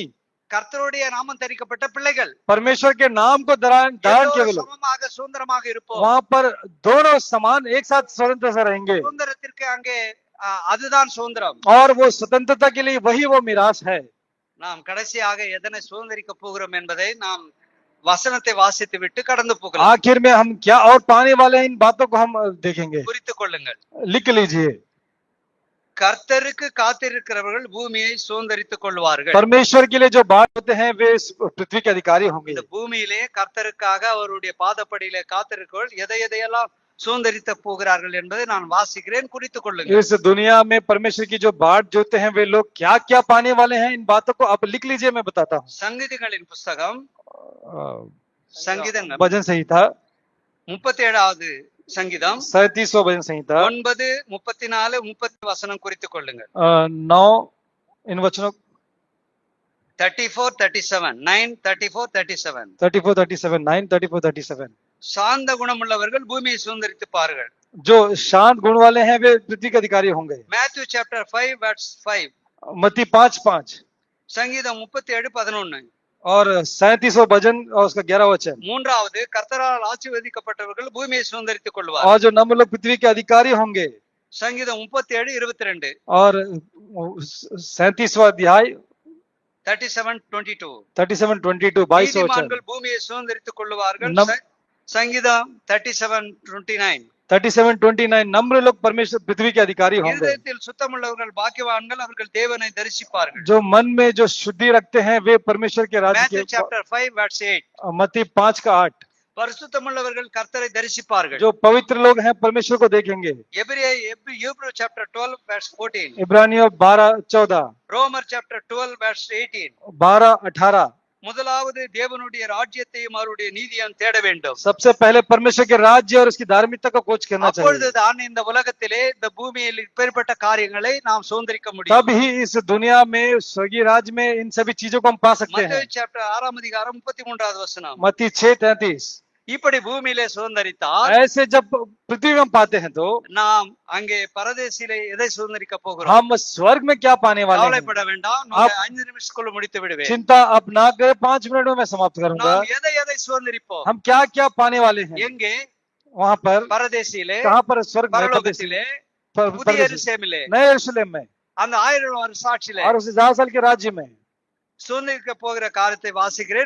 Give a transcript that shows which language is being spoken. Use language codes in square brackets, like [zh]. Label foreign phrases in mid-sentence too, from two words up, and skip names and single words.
[ta] கர்த்தருடைய நாமம் தரிக்கப்பட்ட பிள்ளைகள் [hi] परमेश्वर के नाम को धारण किए [ta] எல்லோரும் [hi] लोग, [ta] சமமாக சுதந்திரமாக இருப்போம். [hi] वहां पर दोनों समान एक साथ स्वतंत्र से रहेंगे। [ta] சுதந்திரத்திற்கு அங்கே அதுதான் சுதந்திரம். [hi] और वो स्वतंत्रता के लिए वही वो मिरास है। [ta] நாம் கடைசியாக எதனை சுதந்திரிக்க போகிறோம் என்பதை நாம் வசனத்தை வாசித்து விட்டு கடந்து போகலாம். [hi] आखिर में हम क्या और पाने वाले हैं, इन बातों को हम देखेंगे। [ta] குறித்துக் கொள்ளுங்கள். [hi] लिख लीजिए, [ta] கர்த்தருக்கு காத்திருக்கிறவர்கள் பூமியை சுதந்திரித்துக் கொள்வார்கள். [hi] परमेश्वर के लिए जो बात होते हैं वे इस पृथ्वी के अधिकारी होंगे। [ta] இந்த பூமியிலே கர்த்தருக்காக அவருடைய பாதப்படியிலே காத்திருக்கிறவர்கள் எதை எதையெல்லாம் சுதந்திரித்த போகிறார்கள் என்பதை நான் வாசிக்கிறேன். குறித்துக் கொள்ளுங்கள். [hi] इस दुनिया में परमेश्वर की जो बाट जोते हैं वे लोग क्या क्या पाने वाले हैं, इन बातों को आप लिख लीजिए, मैं बताता हूँ। [ta] சங்கீதங்களின் புஸ்தகம், சங்கீதங்கள் [hi] भजन संहिता [ta] 37வது சங்கீதம் [hi] 37 भजन संहिता [ta] 9, 34, 30 வசனம் குறித்துக் கொள்ளுங்கள். [hi] 9 इन वचनों 34, 37, 9, 34, 37. 34, 37, 9, 34, 37। [ta] சாந்த குணமுள்ளவர்கள் பூமியை சுதந்திரித்துப்பார்கள். [hi] जो शांत गुण वाले हैं वे पृथ्वी के अधिकारी होंगे। [en] Matthew chapter 5 verse 5. [hi] मत्ती 5:5 [ta] சங்கீதம் 37, 11. [hi] और 37 भजन और उसका 11 वचन। [ta] மூன்றாவது, கர்த்தரால் ஆசீர்வதிக்கப்பட்டவர்கள் பூமியை சுதந்திரித்துக் கொள்வார். [hi] और जो नम्र लोग पृथ्वी के अधिकारी होंगे। [ta] சங்கீதம் 37, 22. [hi] और 37वां अध्याय 37, 22. 37, 22 22 वचन। [ta] நீதிமான்கள் பூமியை சுதந்திரித்துக் கொள்வார்கள். சங்கீதம் 37, 29. [hi] 37, 29 नम्र लोग परमेश्वर पृथ्वी के अधिकारी होंगे। [ta] இருதயத்தில் சுத்தமுள்ளவர்கள் பாக்கியவான்கள், அவர்கள் தேவனை தரிசிப்பார்கள். [hi] जो मन में जो शुद्धि रखते हैं वे परमेश्वर के राज्य மேத்யூ के। [en] chapter 5 verse 8. [hi] मत्ती 5:8 [ta] பரிசுத்தமுள்ளவர்கள் கர்த்தரை தரிசிப்பார்கள். [hi] जो पवित्र लोग हैं परमेश्वर को देखेंगे। [en] Hebrew chapter 12 verse 14. [hi] इब्रानियों 12:14 [en] ரோமர் chapter 12 verse 18. [hi] 12:18 [ta] முதலாவது தேவனுடைய ராஜ்யத்தையும் அவருடைய நீதியையும் தேட வேண்டும். [hi] सबसे पहले परमेश्वर के राज्य और उसकी धार्मिकता को खोज करना चाहिए। [ta] அப்பொழுதுதான் இந்த உலகத்திலே இந்த பூமியில் இப்பேற்பட்ட காரியங்களை நாம் சுதந்திரிக்க முடியும். [hi] तब ही इस दुनिया में स्वर्गीय राज्य में इन सभी चीजों को हम पा सकते हैं। [ta] மத்தேயு chapter 6 அதிகாரம் 33வது வசனம். [hi] मत्ती 6:33 [ta] இப்படி பூமியிலே சுதந்திரித்தால் [hi] ऐसे जब पृथ्वी में हम पाते हैं तो [ta] நாம் அங்கே பரதேசிலே எதை சுதந்திரிக்க போகிறோம்? [hi] हम स्वर्ग में क्या पाने वाले हैं। [ta] கவலைப்பட வேண்டாம். நான் 5 நிமிஷத்துக்குள்ள முடித்து விடுவேன். [hi] चिंता अब ना करें, 5 मिनट में मैं समाप्त करूंगा। [ta] நாம் எதை சுதந்திரிப்போம்? [hi] हम क्या क्या पाने वाले हैं [ta] எங்கே? [hi] वहां पर। [ta] பரதேசிலே, [hi] कहाँ पर? स्वर्ग में, [ta] பரலோகத்திலே, புதிய [hi] परदेश [ta] எருசலேமிலே, [hi] नए यरूशलेम में [ta] அந்த 1000 வருஷ சாட்சியிலே [hi] और उस 1000 साल के राज्य में। [ta] சுதந்திரிக்க போகிற காரியத்தை வாசிக்கிறேன்.